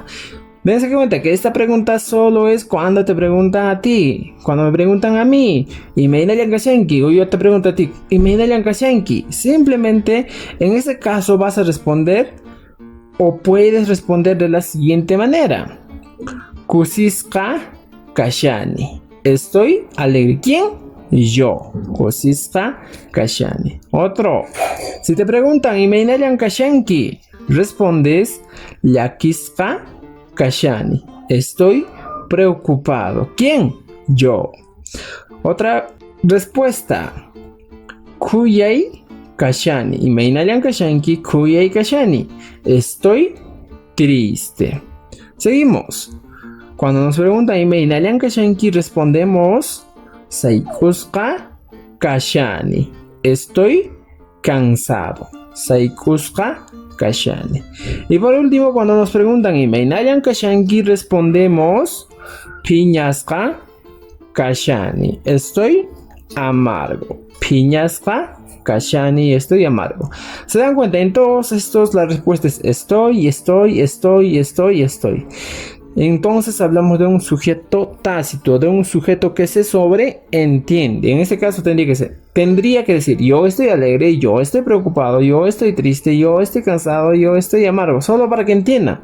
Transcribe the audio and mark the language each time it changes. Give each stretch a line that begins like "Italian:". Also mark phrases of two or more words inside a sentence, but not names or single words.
Spanish: Dense cuenta que esta pregunta solo es cuando te preguntan a ti. Cuando me preguntan a mí,
Quechua: ¿Imainayan kashanki?
Spanish: O yo te pregunto a ti,
Quechua: ¿Imainayan kashanki?
Spanish: Simplemente, en ese caso vas a responder o puedes responder de la siguiente manera.
Quechua: Kusisqa kashani.
Spanish: Estoy alegre. ¿Quién?
Quechua: Yo. Kusisqa kashani.
Spanish: Otro. Si te preguntan
Quechua: ¿Imainayan kashanki? Respondes llakisqa kashani.
Spanish: Estoy preocupado. ¿Quién? Yo. Otra respuesta.
Quechua: Kuyay kashani. Imainayan kashanki kuyay kashani.
Spanish: Estoy triste. Seguimos. Cuando nos preguntan
Quechua: ¿Imainayan kashanki? Respondemos Saikusqa kashani.
Spanish: Estoy cansado.
Quechua: Saikusqa kashani.
Spanish: Y por último, cuando nos preguntan
Quechua: ¿Imainayan kashanki? Respondemos Piñasqa kashani.
Spanish: Estoy amargo.
Quechua: Piñasqa kashani.
Spanish: Estoy amargo. ¿Se dan cuenta? En todos estos la respuesta es estoy. Entonces hablamos de un sujeto tácito, de un sujeto que se sobreentiende. En este caso tendría que decir yo estoy alegre, yo estoy preocupado, yo estoy triste, yo estoy cansado, yo estoy amargo, solo para que entienda.